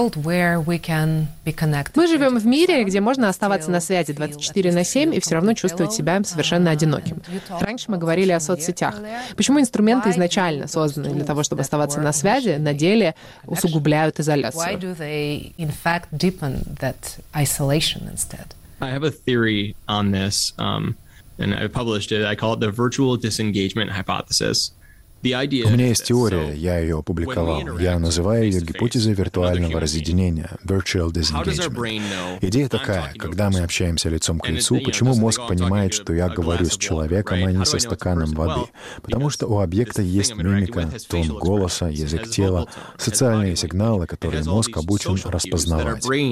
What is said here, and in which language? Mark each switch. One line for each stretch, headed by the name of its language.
Russian: Мы живем в мире, где можно оставаться на связи 24/7 и все равно чувствовать себя совершенно одиноким. Раньше мы говорили о соцсетях. Почему инструменты, изначально созданные для того, чтобы оставаться на связи, на деле усугубляют изоляцию?
English: And I published it. I call it the virtual disengagement hypothesis.
Russian: У меня есть теория, я ее опубликовал. Я называю ее гипотезой виртуального разъединения,
English: virtual disengagement.
Russian: Идея такая: когда мы общаемся лицом к лицу, почему мозг понимает, что я говорю с человеком, а не со стаканом воды? Потому что у объекта есть мимика, тон голоса, язык тела, социальные сигналы, которые мозг обучен распознавать.